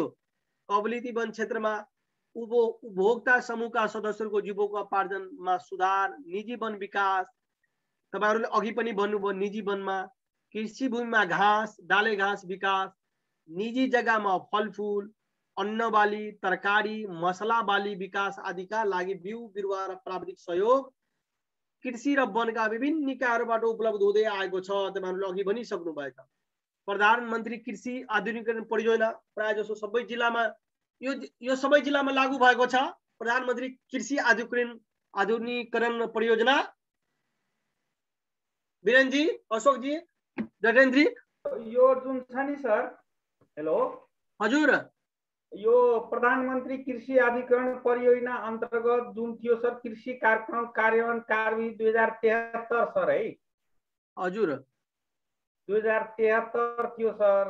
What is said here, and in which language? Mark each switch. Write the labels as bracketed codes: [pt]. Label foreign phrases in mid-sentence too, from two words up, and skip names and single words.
[ne] कबलिती वन क्षेत्रमा उपभोक्ता समूहका सदस्यहरूको जीविकोपार्जनमा सुधार, निजी वन विकास, तपाईहरुले अघि पनि भन्नुभयो निजी वनमा कृषि भूमिमा घाँस डाले घाँस विकास, निजी जग्गामा फलफूल, अन्न बाली, तरकारी, मसला बाली विकास आदिका लागि बिउ बिरुवा र प्राविधिक सहयोग कृषि र वनका विभिन्न निकायहरूबाट उपलब्ध हुँदै आएको छ। तपाईहरुले अघि भनिसक्नु भएको छ। प्रधानमन्त्री कृषि आधुनिकीकरण परियोजना प्राय जसो सबै जिल्लामा यो सबै जिल्लामा लागू भएको छ। प्रधानमन्त्री कृषि आधुनिकीकरण परियोजना। वीरेन जी, अशोक जी, डटेन जी, यो जुन छ नि सर, हेलो हजुर, यो प्रधानमन्त्री कृषि आधुनिकीकरण परियोजना अन्तर्गत जुन थियो सर कृषि कार्यक्रम कार्यान्वयन कार्यविधि 2073 सर है। हजुर 2073 थियो सर।